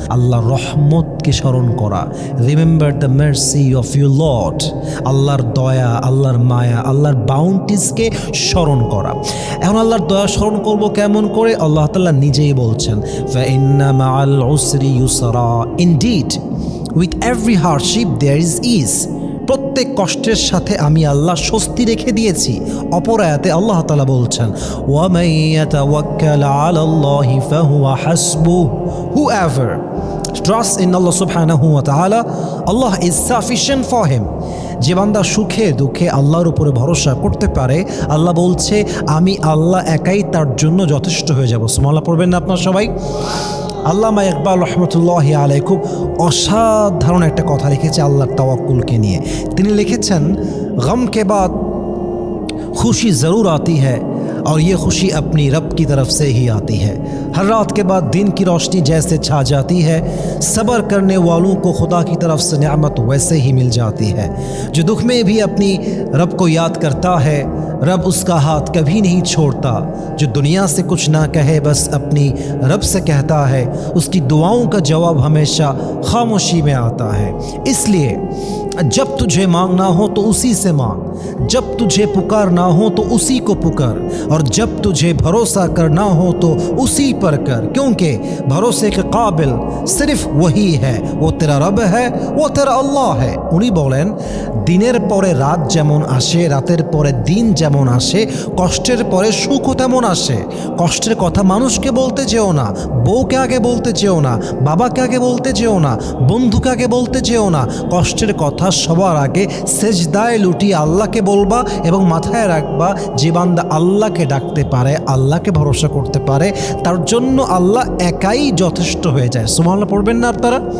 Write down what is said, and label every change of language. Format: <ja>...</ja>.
<bn>আল্লাহর রহমতকে স্মরণ করা,</bn> <en>remember the mercy of your lord,</en> <bn>আল্লাহর দয়া, আল্লাহর মায়া, আল্লাহর বাউন্টিসকে স্মরণ করা। এখন আল্লাহর দয়া স্মরণ করব কেমন করে? আল্লাহ তাআলা নিজেই বলছেন,</bn> <ar>ফাইন্না মাআল উসরি ইউসরা,</ar> <en>indeed with every hardship there is is,</en> <bn>প্রত্যেক কষ্টের সাথে আমি আল্লাহ স্বস্তি রেখে দিয়েছি। অপর আয়াতে আল্লাহ তাআলা বলছেন,</bn> <ar>ওয়ামান ইয়াতাওয়াক্কাল আলাল্লাহি ফাহুয়া হাসবুহ,</ar> <en>whoever trusts in Allah subhanahu wa ta'ala, Allah is sufficient for him।</en> <bn>যে বান্দা সুখে দুঃখে আল্লাহর উপরে ভরসা করতে পারে, আল্লাহ বলছে আমি আল্লাহ একাই তার জন্য যথেষ্ট হয়ে যাব। সুবহানাল্লাহ পড়বেন না আপনারা সবাই? আল্লামা ইকবাল রহমতুল্লাহি আলাইহি খুব অসাধারণ একটা কথা লিখেছে আল্লাহর তাওয়াক্কুলকে নিয়ে। তিনি লিখেছেন,</bn> <hi>গম কে বাদ খুশি জরুর আती है और ये खुशी अपनी रब की तरफ से ही आती है। हर रात के बाद दिन की रोशनी जैसे छा जाती है, सब्र करने वालों को खुदा की तरफ से नेमत वैसे ही मिल जाती है। जो दुख में भी अपनी रब को याद करता है, रब उसका हाथ कभी नहीं छोड़ता। जो दुनिया से कुछ ना कहे बस अपनी रब से कहता है, उसकी दुआओं का जवाब हमेशा खामोशी में आता है। इसलिए जब तुझे मांगना हो तो उसी से मांग, जब तुझे पुकारना हो तो उसी को पुकार, और जब तुझे भरोसा करना हो तो उसी पर कर, क्योंकि भरोसे के काबिल सिर्फ वही है, वो तेरा रब है, वो तेरा अल्लाह है।</hi> <bn>উনি বলেন দিনের পরে রাত যেমন আসে, রাতের পরে দিন যেমন আসে, কষ্টের পরে সুখও তেমন আসে। কষ্টের কথা মানুষকে বলতে যেও না, বউকে আগে বলতে যেও না, বাবাকে আগে বলতে যেও না, বন্ধুকে আগে বলতে যেও না। কষ্টের কথা সবার আগে সেজদায় লুটিয়ে আল্লাহকে বলবা এবং মাথায় রাখবা যে বান্দা আল্লাহকে ডাকতে পারে, আল্লাহকে ভরসা করতে পারে, তার জন্য আল্লাহ একাই যথেষ্ট হয়ে যায়। সুবহানাল্লাহ পড়বেন না আপনারা?</bn>